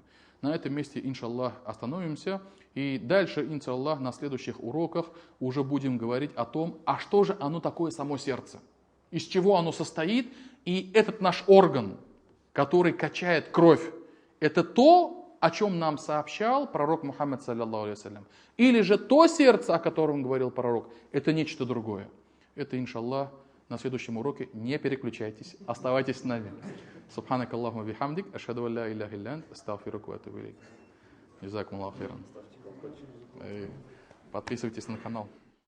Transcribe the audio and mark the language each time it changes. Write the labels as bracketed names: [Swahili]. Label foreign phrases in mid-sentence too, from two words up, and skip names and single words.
[Russian] На этом месте, иншаллах, остановимся. И дальше, иншаллах, на следующих уроках уже будем говорить о том, а что же оно такое само сердце, из чего оно состоит. И этот наш орган, который качает кровь, это то, о чем нам сообщал пророк Мухаммад, [Arabic] صلى الله عليه وسلم. [Russian] Или же то сердце, о котором говорил пророк, это нечто другое. Это, иншаллах, на следующем уроке. Не переключайтесь, оставайтесь с нами. [Arabic] سبحانك اللهم وبحمدك، أشهد أن لا إله إلا أنت، أستغفرك وأتوب إليك. جزاكم الله خيرا. [Russian] Подписывайтесь на канал.